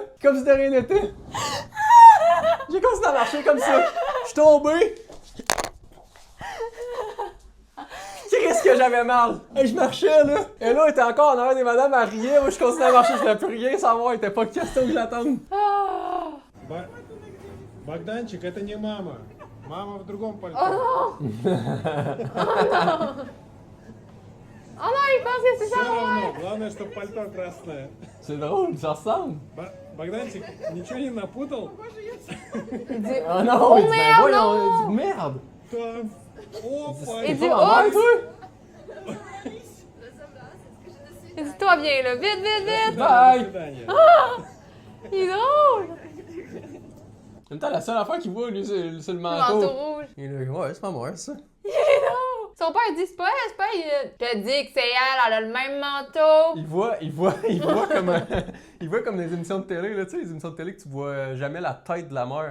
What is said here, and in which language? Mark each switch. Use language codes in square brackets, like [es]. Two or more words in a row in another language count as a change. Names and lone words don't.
[fr] Comme si de rien n'était. J'ai continué à marcher comme ça. Je suis tombé. Qu'est-ce que j'avais mal? Hey, je marchais, là. Et là, elle était encore en arrière des madames à rire. Moi, je continuais à marcher, je voulais plus rien savoir. Il était pas question que j'attende. Ah. [ru] Богданчик, это не мама. Мама в другом пальто. [fr] Oh non! Oh non, il pense que c'est [ru] Все [fr] ça, [ru] равно, главное, чтобы пальто красное. [fr] C'est drôle, ça ressemble. [ru] Богданчик, ничего не напутал? [fr] Il dit, Oh non, oh il dit, ben merde, voyons, non! il dit, merde. [ru] Там. Опа! [fr] Il dit, Pas en mer, oh! toi? Il dit, toi, viens là, vite, vite, vite! [ru] До [fr] Bye. [ru] свидания. [fr] Il est drôle! En même temps, la seule affaire qu'il voit, lui, c'est le Le manteau. manteau rouge. Il est là, ouais, c'est pas moi, ça. Il est drôle! Son père, il dit, c'est pas elle. Je te dis que c'est elle a le même manteau. Il voit comme des émissions de télé, là, tu sais, les émissions de télé que tu vois jamais la tête de la mère.